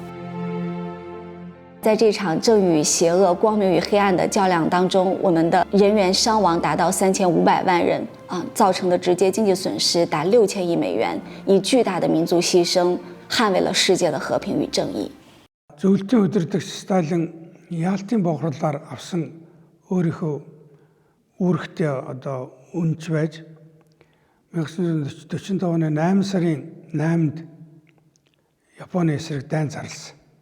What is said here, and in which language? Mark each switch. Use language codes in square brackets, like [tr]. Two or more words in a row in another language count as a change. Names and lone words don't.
[zh] 在这场正与邪恶、光明与黑暗的较量当中，我们的人员伤亡达到3500万人造成的直接经济损失达6000亿美元，以巨大的民族牺牲捍卫了世界的和平与正义。 [mn] Зөвлөлтийн өдөртөгч Сталин яалтын бохирлаар авсан өөрийнхөө үүрэгтэй одоо үнж байж 1945 оны 8 сарын 8-нд Японы эсрэг дайн зарласан.